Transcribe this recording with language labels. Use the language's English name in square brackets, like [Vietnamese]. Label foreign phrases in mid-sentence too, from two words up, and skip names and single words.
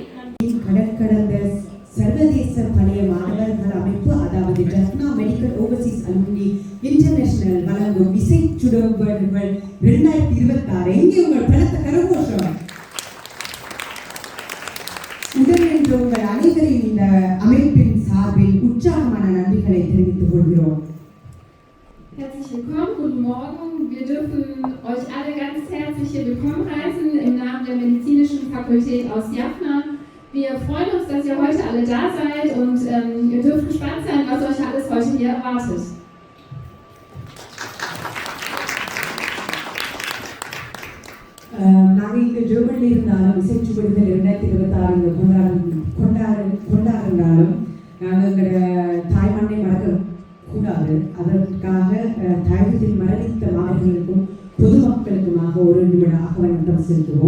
[Tamil] கடந்த சர்வதேச பழைய மாணவர்கள் அமைப்பு, அதாவது ஜஃப்னா மெடிக்கல் ஓவர்சீஸ் அலுமினி இன்டர்நேஷனல் வழங்கும் இசை சுடர்கள் 2026. எங்கே உங்கள் பலத்த கரகோஷம். உடனின்று உங்கள் அனைவரின் இந்த அமைப்பின் சார்பில் உற்சாகமான நன்றிகளை தெரிவித்துக் கொள்கிறோம். [German] Herzlich willkommen, guten Morgen. Wir dürfen euch alle ganz herzlich hier willkommen heißen im Namen der Medizinischen Fakultät aus Jaffna. Wir freuen uns, dass ihr heute alle da seid und ihr dürft gespannt sein, was euch alles heute hier erwartet. [Tamil] நாங்கள் இங்கே ஜெர்மனியில் இருந்தாலும் இசைச்சுவடுகள் 2026 கொண்டாடினாலும் நாங்கள் எங்களோட தாய்மண்ணை மறக்கக்கூடாது. அதற்காக தாயகத்தில் மரணித்த மாணவர்களுக்கும் பொதுமக்களுக்குமாக ஒரு நிமிட ஆகவனம் செலுத்துவோம்.